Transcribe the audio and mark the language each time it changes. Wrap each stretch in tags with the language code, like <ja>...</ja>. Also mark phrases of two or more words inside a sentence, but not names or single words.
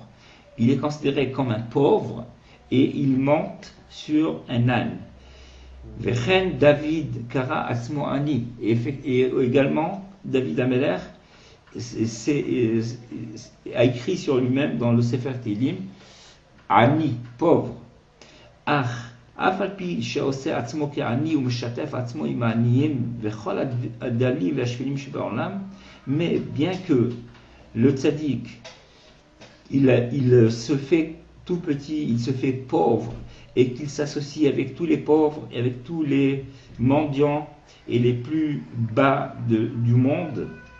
<fr>Il est considéré comme un pauvre et il monte sur un âne.</fr> <he>וכן דוד קרא עצמו עני.</he> <fr>Et également, David Ameler, a écrit sur lui-même dans le Sefer Tehillim, Ani, pauvre.</fr> <he>Ach, אף על פי שעושה עצמו כעני ומשתף עצמו עם העניים וכל הדלים והשפלים שבעולם,</he> <fr>mais bien que le tzaddik, il se fait tout petit, il se fait pauvre, et qu'il s'associe avec tous les pauvres, et avec tous les mendiants et les plus bas du monde,</fr>